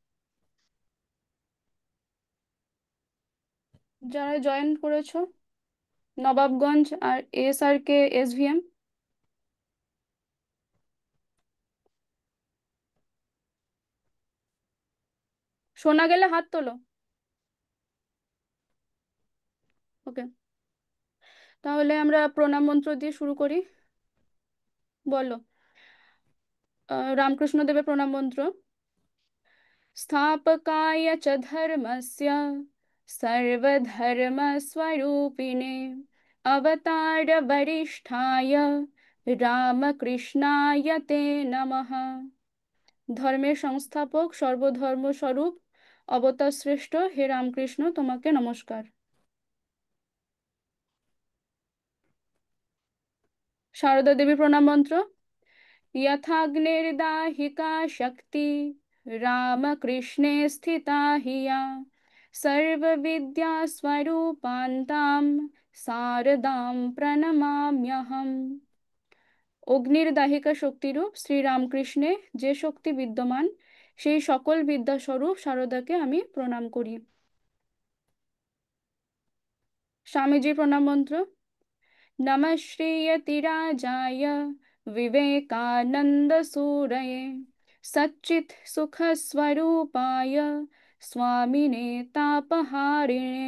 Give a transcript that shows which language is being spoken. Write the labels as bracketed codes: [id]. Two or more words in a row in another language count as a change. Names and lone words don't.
[bn] যারা জয়েন করেছো, নবাবগঞ্জ আর এসআরকে এসভিএম, শোনা গেলে হাত তোলো। ওকে, তাহলে আমরা প্রণাম মন্ত্র দিয়ে শুরু করি। বলো। রামকৃষ্ণ দেবের প্রণাম মন্ত্র। [sa] स्थापकाय च धर्मस्य सर्वधर्मस्वरूपिणे अवतारवरिष्ठाय रामकृष्णाय ते नमः। [bn] ধর্মের সংস্থাপক সর্বধর্ম স্বরূপ অবতার শ্রেষ্ঠ হে রামকৃষ্ণ, তোমাকে নমস্কার। সারদা দেবী প্রণাম মন্ত্র। [sa] यथाग्निर्दाहिका शक्ति रामकृष्णे स्थिता हि या सर्वविद्यास्वरूपान्तां शारदां प्रणमाम्यहम्। [bn] অগ্নির দাহিকা শক্তিরূপ শ্রী রামকৃষ্ণে যে শক্তি বিদ্যমান, সেই সকল বিদ্যাস্বরূপ শারদাকে আমি প্রণাম করি। স্বামীজি প্রণাম মন্ত্র। [sa] नमः श्रीयतिराजाय विवेकानन्दसूरये सच्चित्सुखस्वरूपाय स्वामिने तापहारिणे।